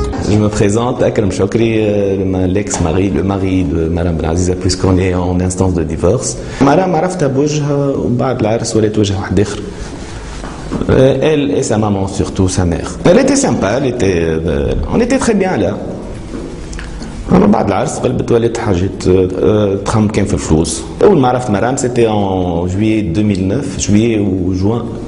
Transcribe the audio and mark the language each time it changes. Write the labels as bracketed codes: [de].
[fr] Je me présente, Akram Chokri, l'ex-mari, le mari de Madame Benaziza, puisqu'on est en instance de divorce. [ar] Madame عرفتها بوجهها وبعد العرس ولات وجه واحد آخر. [fr] Elle et sa maman, surtout sa mère. Elle était sympa, on était très bien là. [ar] بعد العرس قلبت ولات حاجات تخمم كان في الفلوس. [fr] أول ما عرفت مرام c'était en juillet 2009, juillet ou juin.